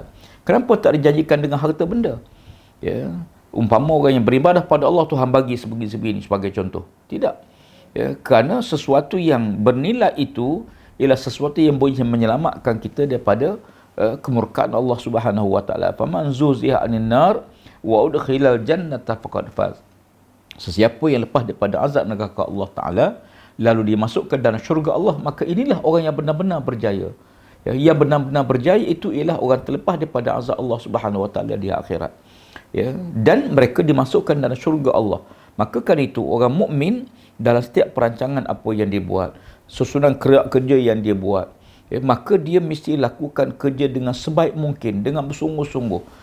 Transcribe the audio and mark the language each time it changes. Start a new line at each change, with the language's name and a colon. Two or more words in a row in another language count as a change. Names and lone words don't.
Malay: Kenapa tak dijanjikan dengan harta benda? Umpama orang yang beribadah pada Allah, Tuhan bagi sebegini sebagai contoh. Tidak. Kerana sesuatu yang bernilai itu ialah sesuatu yang boleh menyelamatkan kita daripada kemurkaan Allah
Arabic: سبحانه وتعالى. فمن زحزح عن النار وأدخل الجنة فقد فاز.
Malay: Sesiapa yang lepas daripada azab neraka Allah Taala lalu dimasukkan dalam syurga Allah, maka inilah orang yang benar-benar berjaya. Yang benar-benar berjaya itu ialah orang terlepas daripada azab Allah
Arabic: سبحانه وتعالى
Malay: di akhirat. Dan mereka dimasukkan dalam syurga Allah. Maka kan itu orang mukmin dalam setiap perancangan apa yang dia buat, susunan kerja yang dia buat, maka dia mesti lakukan kerja dengan sebaik mungkin, dengan bersungguh-sungguh.